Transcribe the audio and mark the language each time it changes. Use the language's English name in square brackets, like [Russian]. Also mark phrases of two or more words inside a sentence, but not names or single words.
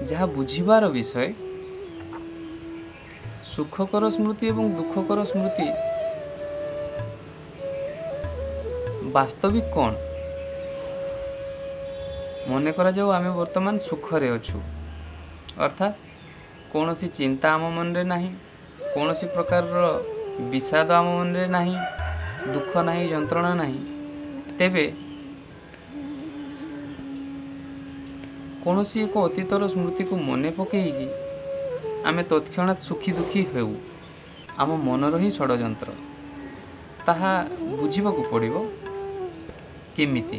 [Odia] ଯହାଁ ବୁଝିବାର ବିଷୟ ସୁଖକର ସ୍ମୃତି ଏବଂ ଦୁଃଖକର ସ୍ମୃତି ବାସ୍ତବିକ କୌଣ? ମନେ କରା ଯାଉ ଆମେ ବର୍ତ୍ତମାନ ସୁଖରେ ଅଛୁ, ଅର୍ଥାତ୍ କୌଣସି ଚିନ୍ତା ଆମ ମନ ରେ ନାହିଁ, କୌଣସି ପ୍ରକାର ବିଷାଦ ଆମ ମନ ରେ ନାହିଁ, ଦୁଃଖ ନାହିଁ, ଯନ୍ତ୍ରଣା ନାହିଁ। ତେବେ କୌଣସି ଏକ ଅତୀତର ସ୍ମୃତି କୁ ମନେ ପକାଇକି ଆମେ ତତ୍କ୍ଷଣାତ୍ ସୁଖୀ ଦୁଃଖୀ ହେଉ। ଆମ ମନର ଏହି ଷଡ଼ଯନ୍ତ୍ର ତାହା ବୁଝିବାକୁ ପଡ଼ିବ। କେମିତି?